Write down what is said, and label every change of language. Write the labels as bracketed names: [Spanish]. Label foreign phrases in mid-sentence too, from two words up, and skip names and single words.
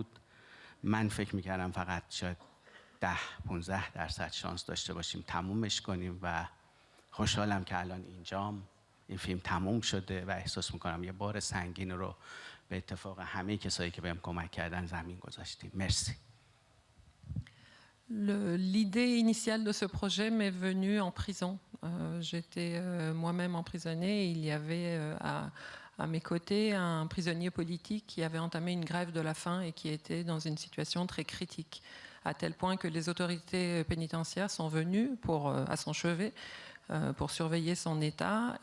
[Persian] من فکر میکردم فقط شاید 10-15% شانس داشته باشیم تمومش کنیم و خوشحالم که الان اینجام. این فیلم تموم شده و احساس میکنم یه بار سنگین رو به اتفاق همه کسایی که بهم کمک کردن زمین گذاشتیم. مرسی. [French] L'idée initiale de ce projet m'est venue en prison. J'étais moi-même emprisonnée. Il y avait à mes côtés un prisonnier politique qui avait entamé une grève de la faim et qui était dans une situation très critique, à tel point que les autorités pénitentiaires sont venues à son chevet pour surveiller son état.